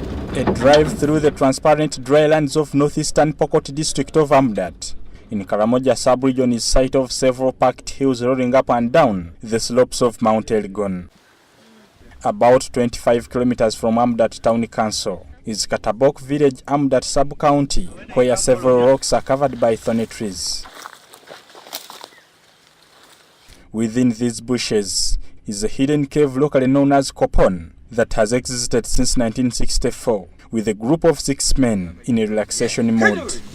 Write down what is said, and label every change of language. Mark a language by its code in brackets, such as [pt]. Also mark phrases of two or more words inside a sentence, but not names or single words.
[en] A drive through the transparent drylands of northeastern Pokot district of Amudat in Karamoja sub-region is site of several packed hills rolling up and down the slopes of Mount Elgon. About 25 kilometers from Amudat Town Council is Katabok village, Amudat sub-county, where several rocks are covered by thorny trees. Within these bushes is a hidden cave locally known as Kopon that has existed since 1964 with a group of 6 men in a relaxation mode.